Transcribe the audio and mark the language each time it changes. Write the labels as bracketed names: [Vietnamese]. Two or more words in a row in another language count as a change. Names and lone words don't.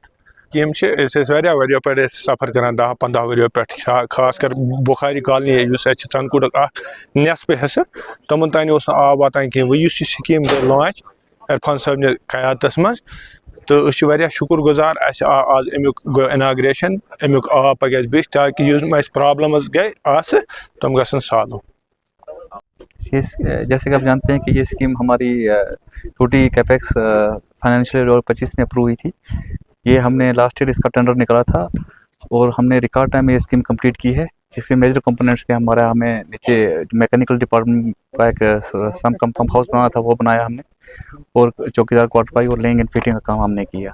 [Kashmiri] یِم چھِ أسۍ ٲسۍ واریاہ ؤریو پٮ۪ٹھ أسۍ سفر کران 10-15 ؤریو پٮ۪ٹھ خاص کر بُخاری کالنی یُس اَسہِ چھِ ژندکوٗٹُک اکھ نٮ۪صفہٕ حِصہٕ تِمن تانۍ اوس نہٕ آب واتان کینٛہہ. وۄنۍ یُس یہِ سکیٖم گٔے لانچ عرفان صٲبنہِ قیادتس منٛز تہٕ أسۍ چھِ واریاہ شُکُر گُزار. اَسہِ آو آز امیُک گوٚو اِناگریشن, امیُک آب پَکہِ اَسہِ بیٚیہِ تاکہِ یِم اَسہِ پرابلمز گٔے آسہٕ تِم گژھن سالو. [Urdu] جیسے کہ آپ جانتے ہیں کہ یہ اسکیم ہماری [English] UT capex financial year [Urdu] 25 میں اپروو ہوئی تھی. یہ ہم نے [English] last year [Urdu] اس کا ٹینڈر نکالا تھا اور ہم نے [English] record time [Urdu] میں یہ اسکیم کمپلیٹ کی ہے. اس کے [English] major components [Urdu] تھے ہمارا, ہمیں نیچے [English] mechanical department [Urdu] کا ایک [English] sump pump house [Urdu] بنانا تھا, وہ بنایا ہم نے, اور چوکیدار کوارٹر پائی اور [English] laying and fitting [Urdu] کا کام ہم نے کیا.